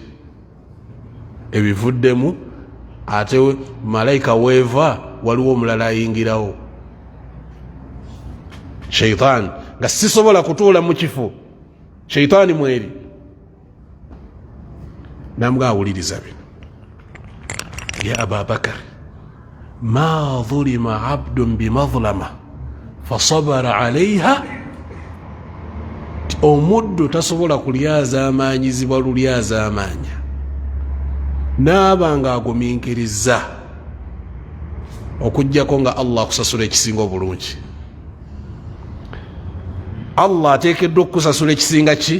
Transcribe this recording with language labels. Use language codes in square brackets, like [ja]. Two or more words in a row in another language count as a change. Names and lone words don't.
[lg] Ebivuddemu. Ate malayika weeva waliwo omulala ayingirawo, shaitan, nga sisobola kutuula mu kifo, shaitani mweri. Namugamba awuliriza bino, [ar] يا أبا بكر ما ظلم عبد بمظلمة فصبر عليها. [lg] Omuddu tasobola kulyaza amaanyizibwa lulyaza amaanya, naaba nga agumiikiriza okujjako nga Allah akusasula ekisinga obulungi. Allah ateekeddwa okukusasula ekisinga ki?